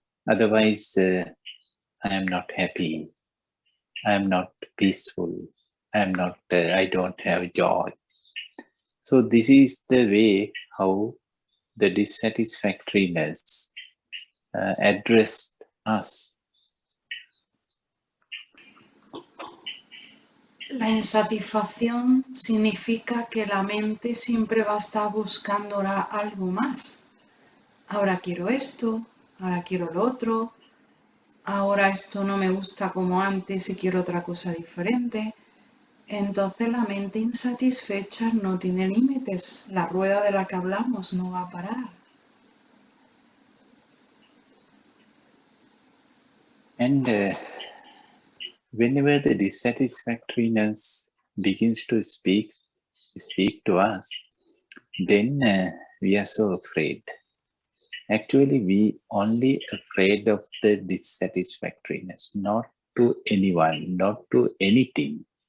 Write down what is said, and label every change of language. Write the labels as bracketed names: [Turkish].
[English] Otherwise, I am not happy. I am not peaceful. I don't have joy. So this is the way how the dissatisfactoriness addressed us. [Spanish] La insatisfacción significa que la mente siempre va a estar buscando algo más. Ahora quiero esto, ahora quiero lo otro, ahora esto no me gusta como antes y quiero otra cosa diferente. Entonces la mente insatisfecha no tiene límites. La rueda de la que hablamos no va a parar. [English] And whenever the dissatisfactoriness begins to speak to us, then we are so afraid. Actually, we only afraid of the dissatisfactoriness, not to anyone, not to anything.